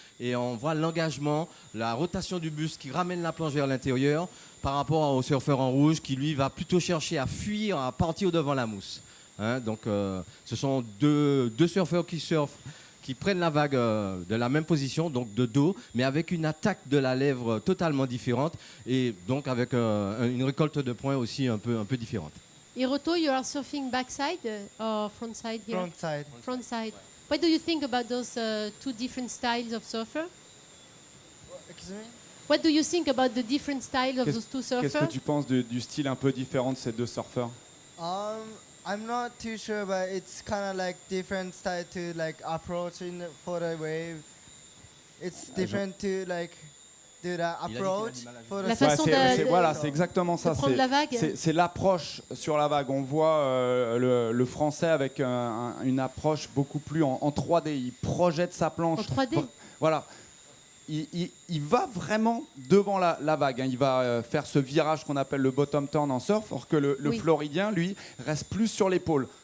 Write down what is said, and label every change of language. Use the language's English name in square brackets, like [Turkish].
[French] Et on voit l'engagement, la rotation du buste qui ramène la planche vers l'intérieur par rapport au surfeur en rouge qui, lui, va plutôt chercher à fuir, à partir devant la mousse. Hein. Donc, ce sont deux surfeurs qui prennent la vague de la même position, donc de dos, mais avec une attaque de la lèvre totalement différente et donc avec une récolte de points aussi un peu différente. [English] Hiroto, you are surfing backside or frontside here? Frontside. Frontside. What do you think about those two different styles of surfer? Excuse me? What do you think about the different styles of those two surfers? [French] Qu'est-ce que tu penses du style un peu différent de ces deux surfeurs? [English] I'm not too sure, but it's kind of like different style to like approaching for the wave. It's different to like do the approach for the. [French] La façon de voilà, c'est exactement ça. prendre la vague. C'est l'approche sur la vague. On voit le français avec une approche beaucoup plus en 3D. Il projette sa planche. En 3D. Voilà. Il va vraiment devant la vague. Hein. Il va faire ce virage qu'on appelle le bottom turn en surf, or que le Floridien, lui, reste plus sur l'épaule.